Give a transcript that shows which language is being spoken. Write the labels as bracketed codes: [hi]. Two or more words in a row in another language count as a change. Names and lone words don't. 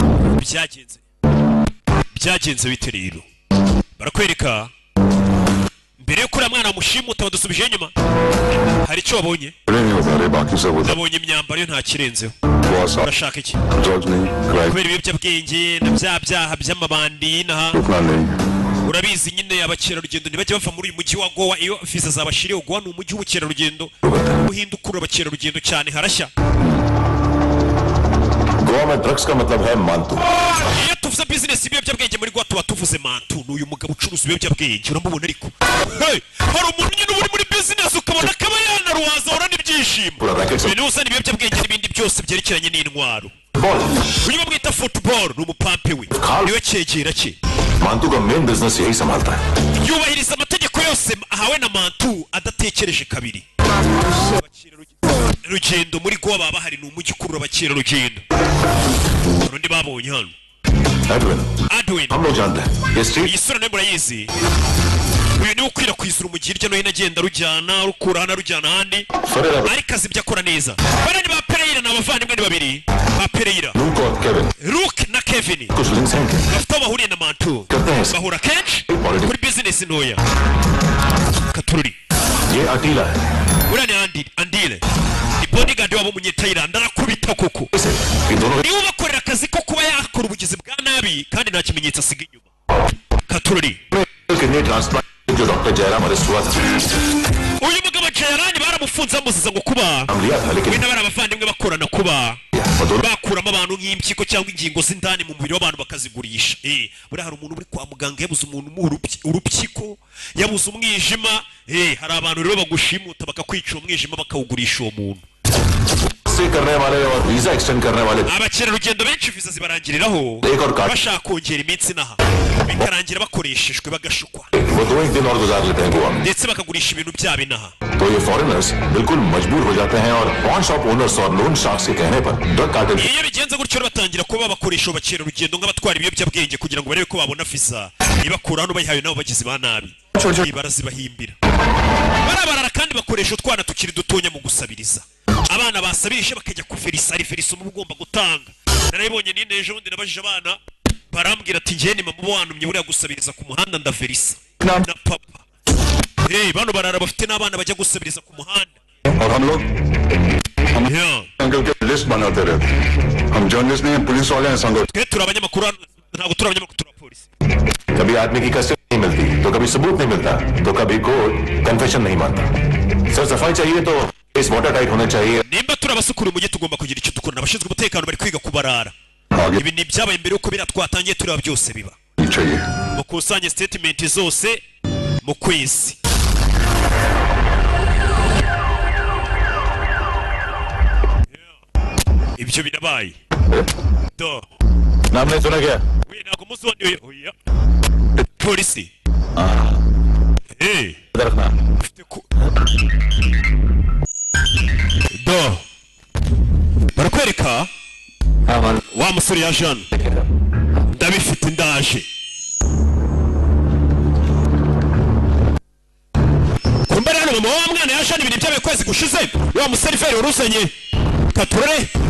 [rw] byagenze bite rero barakwereka mbere yuko uriya mwana wamushimuta badusubije inyuma hari icyo wabonye nabonye imyambaro yo nta kirenzeho urashaka iki kubera ibiyobyabwenge na bya byaha by'amabandi n'aha urabizi nyine abakerarugendo ntibajya bava muri uyu mujyi wa Goa iyo viza zabashiriye Goa ni umujyi w'ubukerarugendo uhinda ukurura abakerarugendo cyane harashya [hi] गोवा में ड्रग्स का मतलब है मांतू [rw] iyo tuvuze business ibiyobyabwenge muri Goa tuba tuvuze mantu n'uyu mugabo ucuruza ibiyobyabwenge uramubona ariko hey hari umuntu nyine uri muri business ukabona akaba yanaruwaza urana ibyishimo ibintu uzana ibiyobyabwenge n'ibindi byose byerekeranye n'intwaro uyu bamwita football ni umupampe we niwe cyegera cye [hi] मांतू का [en] main business [hi] यही संभालता है [rw] yubahiriza amategeko yose ahawe na mantu adatekereje kabiri rugendo muri Goa baba hari n'umujyi ukurura abakerarugendo urundi babonye hano Edwin [hi] हम लोग जानते हैं ये स्ट्रीट [rw] iyi sura nayo murayizi uyu niwe ukwirakwiza urumujyi hirya no hino agenda rujyana rukura hano rujyana ahandi ariko azi ibyo akora neza bano ni ba Pereira ni abavandimwe ni babiri ba Pereira Luke na Kevin bafite aho bahuriye na mantu bahura kenshi kuri business ntoya katururi [hi] ये अटीला है [rw] uriya ni Andile ni bodyguard wabo munyethailand arakubita koko niwe ubakorera akazi ko kuba yakora ubugizi bwa nabi kandi nta kimenyetso asiga inyuma katururi [en] kidney transplant [hi] जो डॉक्टर जयराम अरेस्ट हुआ था [rw] uyu mugabo Jayarani baramufunze bamuziza ngo kuba we n'abari abavandimwe bakorana kuba bakuramo abantu nk'impyiko cyangwa ingingo z'indani mu mubiri w'abantu bakazigurisha buriya hari umuntu uri kwa muganga yabuze umuntu urupyiko yabuze umwijima hari abantu rero bagushimuta bakakwica umwijima bakawugurisha uwo muntu [hi] करने वाले और [en] visa extend [hi] करने वाले [rw] abakerarugendo benshi viza zibarangiriraho bashaka kongera iminsi naha bikarangira bakoreshejwe bagashukwa [hi] वो 2 दिन और गुजार लेते हैं गोवा में [rw] ndetse bakagurisha ibintu byabo inaha [hi] तो ये फॉरेनर्स बिल्कुल मजबूर हो जाते हैं और [en] pawn shop owners [hi] और [en] loan sharks [hi] के कहने पर [en] drug cartel [rw] iyo bigenze gutyo batangira kuba bakoresha abakerarugendo nk'abatwara ibiyobyabwenge kugira ngo barebe ko babona viza ibakura hano bayihaye nabo bagizi ba nabi barazibahimbira barabarara kandi bakoresha utwana tukiri dutonya mu gusabiriza abana basabirije bakajya kuferisa ari ferisa umuntu ugomba gutanga narabibonye nine ejo bundi nabajije abana barambwira ati njye ni mama wantumye buriya gusabiriza ku muhanda ndaferisa na papa bano barara bafite n'abana bajya gusabiriza ku muhanda [hi] और हम लोग अंकल के लिस्ट बनाते रहते हम जर्नलिस्ट नहीं पुलिस वाले हैं संगठन [rw] twe turi abanyamakuru ntabwo turi abanyamakuru turi abapolisi [hi] कभी आदमी की कस्टडी नहीं मिलती तो कभी सबूत नहीं मिलता तो कभी [en] court confession [hi] नहीं मानता सर सफाई चाहिए तो इस [en] water tight [hi] होना चाहिए [rw] nimba turi abasukura umujyi tugomba kugira icyo dukora abashinzwe umutekano bari kwiga kubarara ibi ni byabaye mbere yuko bira twatangiye tureba byose biba [hi] चाहिए [rw] mukusanye statement zose mu kwezi ibyo birabaye do [hi] नाम नहीं सुना क्या [rw] we ntabwo muzi uwo oya polisi do barakwereka wa musore ya Jean ndabifite ndaje kumbere hano mama wa mwana ya Jean ibintu byabaye kwezi gushize wa museriveri waruzanye katurere